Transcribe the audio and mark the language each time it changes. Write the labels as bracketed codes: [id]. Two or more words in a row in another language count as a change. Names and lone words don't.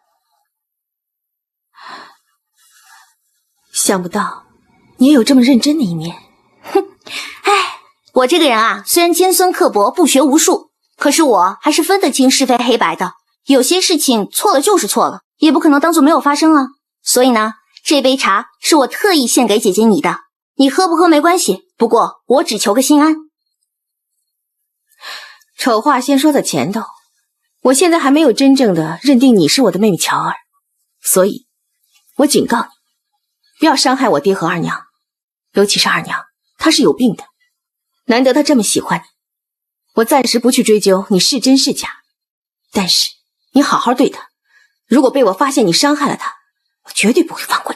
[zh] 想不到你也有這麼認真的一面。哼，哎，我這個人啊，雖然尖酸刻薄，不學無術，可是我還是分得清是非黑白的。有些事情錯了就是錯了，也不可能當作沒有發生啊。所以呢，這杯茶是我特意獻給姐姐你的，你喝不喝沒關係，不過我只求個心安。醜話先說在前頭，我現在還沒有真正的認定你是我的妹妹喬兒，所以，我警告你，不要傷害我爹和二娘，尤其是二娘，她是有病的，難得她這麼喜歡你，我暫時不去追究你是真是假，但是你好好對她，如果被我發現你傷害了她，我絕對不會放過你。